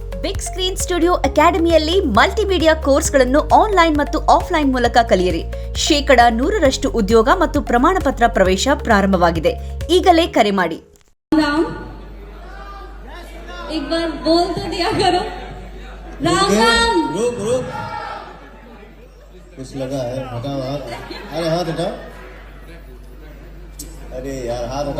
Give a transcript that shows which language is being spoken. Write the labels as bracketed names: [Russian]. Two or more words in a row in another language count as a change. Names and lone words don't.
[Kannada] ಬಿಗ್ ಸ್ಕ್ರೀನ್ ಸ್ಟುಡಿಯೋ ಅಕಾಡೆಮಿಯಲ್ಲಿ [English] multimedia courses [Kannada] ಆನ್ಲೈನ್ ಮತ್ತು ಆಫ್ಲೈನ್ ಮೂಲಕ ಕಲಿಯಿರಿ. 100% ಉದ್ಯೋಗ ಮತ್ತು ಪ್ರಮಾಣ ಪತ್ರ ಪ್ರವೇಶ ಪ್ರಾರಂಭವಾಗಿದೆ. ಈಗಲೇ ಕರೆ ಮಾಡಿ. [Hindi] एक बार बोल तो दिया करो. राम राम. रुक कुछ लगा है. हटाओ हाथ. अरे हाथ हटाओ. अरे यार हाथ हटाओ.